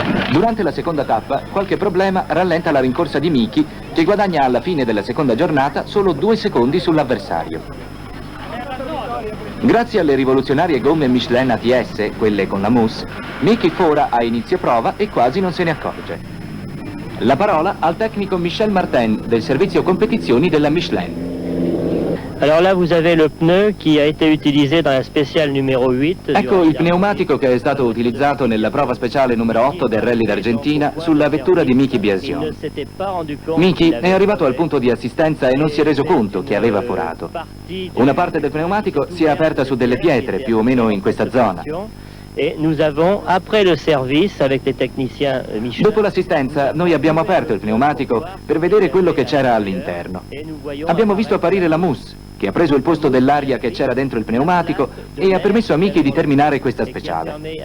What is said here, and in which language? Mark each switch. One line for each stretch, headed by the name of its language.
Italian: Durante la seconda tappa, qualche problema rallenta la rincorsa di Miki, che guadagna alla fine della seconda giornata solo 2 secondi sull'avversario. Grazie alle rivoluzionarie gomme Michelin ATS, quelle con la mousse, Miki fora a inizio prova e quasi non se ne accorge. La parola al tecnico Michel Martin del servizio competizioni della Michelin.
French: Alors là, vous avez le pneu qui a été utilisé dans la spéciale numéro 8.
Italian: Ecco il pneumatico che è stato utilizzato nella prova speciale numero 8 del Rally d'Argentina sulla vettura di Miki Biasion. Miki è arrivato al punto di assistenza e non si è reso conto che aveva forato. Una parte del pneumatico si è aperta su delle pietre, più o meno in questa zona.
French: Et nous avons, après le service avec les techniciens Michelin...
Italian: Dopo l'assistenza, noi abbiamo aperto il pneumatico per vedere quello che c'era all'interno. Abbiamo visto apparire la mousse, che ha preso il posto dell'aria che c'era dentro il pneumatico e ha permesso a Miki di terminare questa speciale.